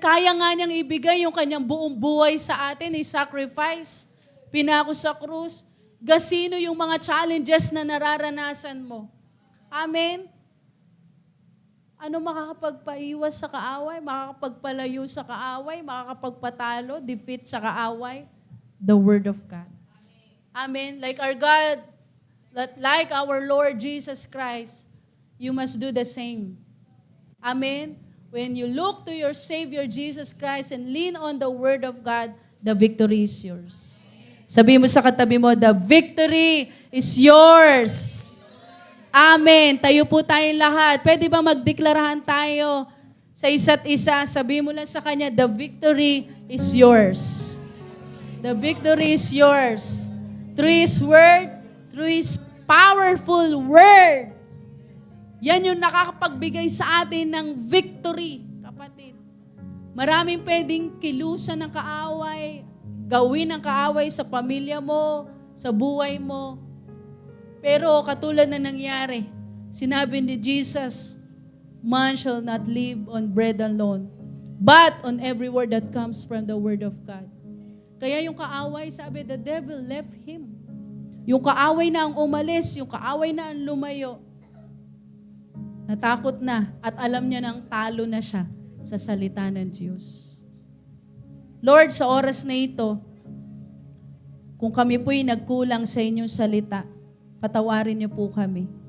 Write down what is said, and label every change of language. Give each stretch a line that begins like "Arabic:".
Filipino: Kaya nga niyang ibigay yung kanyang buong buhay sa atin, sacrifice, pinako sa krus. Gasino yung mga challenges na nararanasan mo. Amen. Ano makakapagpaiwas sa kaaway? Makakapagpalayo sa kaaway? Makakapagpatalo, defeat sa kaaway?
English: The Word of God. Amen. Like our God, like our Lord Jesus Christ, you must do the same. Amen. When you look to your Savior Jesus Christ and lean on the Word of God, the victory is yours.
Filipino: Sabi mo sa katabi mo,
English: the victory is yours.
Filipino: Amen. Tayo po tayong lahat. Pwede ba magdeklarahan tayo sa isa't isa? Sabi mo lang sa kanya,
English: the victory is yours. The victory is yours. Through His Word, through His powerful Word.
Filipino: Yan yung nakakapagbigay sa atin ng victory, kapatid. Maraming pwedeng kilusan ng kaaway, gawin ng kaaway sa pamilya mo, sa buhay mo. Pero katulad na nangyari, sinabi ni Jesus,
English: man shall not live on bread alone, but on every word that comes from the Word of God.
Filipino: Kaya yung kaaway, sabi,
English: the devil left him.
Filipino: Yung kaaway na ang umalis, yung kaaway na ang lumayo, natakot na at alam niya nang talo na siya sa salita ng Diyos. Lord, sa oras na ito, kung kami po'y nagkulang sa inyong salita, patawarin niyo po kami.